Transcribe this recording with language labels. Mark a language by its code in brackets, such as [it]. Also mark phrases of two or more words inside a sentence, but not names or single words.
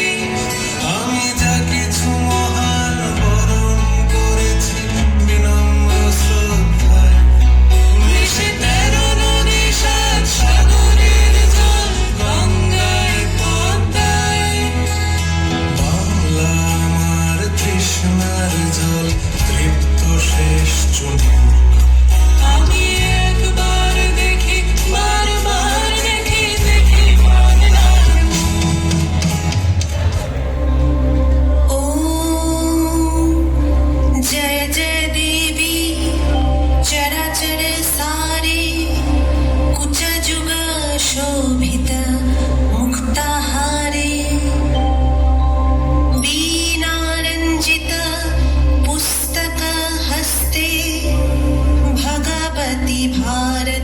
[bn] আমি যা কিছু মহান বরণ করেছি বিনম্র শ্রদ্ধায়, মিশে 13 নদী 7 সাগরের জল গঙ্গায় পদ্মায়। বাংলা আমার তৃষ্ণার জল, তৃপ্ত শেষ চুমুক। আমি একবার দেখি, বারবার দেখি, দেখি বাংলার [sa] ॐ जय जय देवी चराचर सारे, कुच जुग शोभित मुक्ताहारे, वीणारञ्जित पुस्तक हस्ते, भगवती भा